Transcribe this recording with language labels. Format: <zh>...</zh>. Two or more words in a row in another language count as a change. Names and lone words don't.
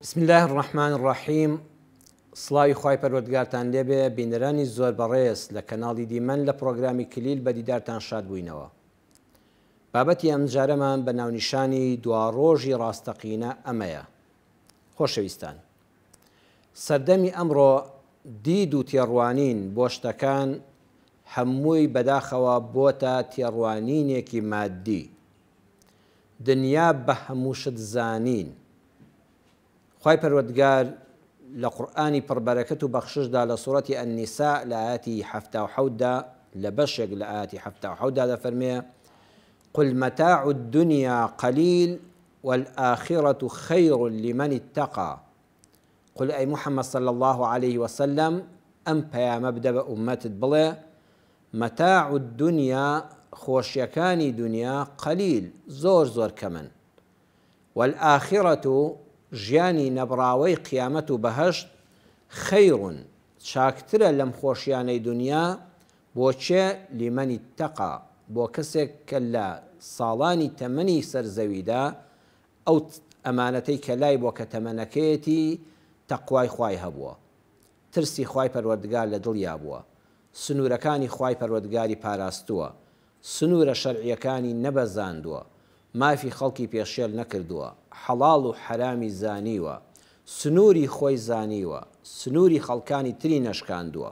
<ar>بسم الله الرحمن الرحیم.</ar> <ckb>سڵاوی خوای پەروەردگارتان لێبێ. بینەرانی زۆر بەڕێز لە کەناڵی دیمەن لە پرۆگرامی کلیل بە دیدارتان شاد بووینەوە. بابەتی ئەم جارەمان بە ناونیشانی دواڕۆژی ڕاستەقینە ئەمەیە. خۆشەویستان، سەردەمی ئەمڕۆ دید و تێڕوانین بۆ شتەکان هەمووی بەداخەوە بۆتە تێڕوانینێکی مادی. دنیا بە هەموو شت زانین. خوای پەروەردگار لە قورئانی پڕبەرەکەت و بەخششدا لە سوورەتی ئەنیساء لە ئاەتی ৭٧دا لە بەشێک لە ئاەتی ৭٧دا دەفەرمێ:</ckb> <ar>قل متاع الدنيا قليل والآخرة خير لمن اتقى. قل أي محمد صلى الله عليه وسلم</ar> <ckb>ئەم پەیامە بدە بە ئومەتت بڵێ</ckb> <ar>متاع الدنيا</ar> <ckb>خۆشیەکانی دنیا قەلیل زۆر کەمن، والآخرة ژیانی نەبراوەی قیامەت و بەهەشت خەیڕون چاکترە لەم خۆشیانەی دنیا بۆچێ</ckb> <ar>لیمەنی اتەقا</ar> <ckb>بۆ کەسێک کە لە ساڵانی تەمەنی سەرزەویدا ئەو ئەمانەتەی کە لای بۆ کە تەمەنەکەیەتی تەقوای خوای هەبووە، ترسی خوای پەروەردگار لە دڵیا بووە، سنوورەکانی خوای پەروەردگاری پاراستووە، سنوورە شەرعیەکانی نەبەزاندووە، مافی خەڵکی پێشێل نەکردووە، حەڵاڵ و حەرامی زانیوە، سنووری خۆی زانیوە، سنووری خەڵکانی تری نەشکاندووە.</ckb>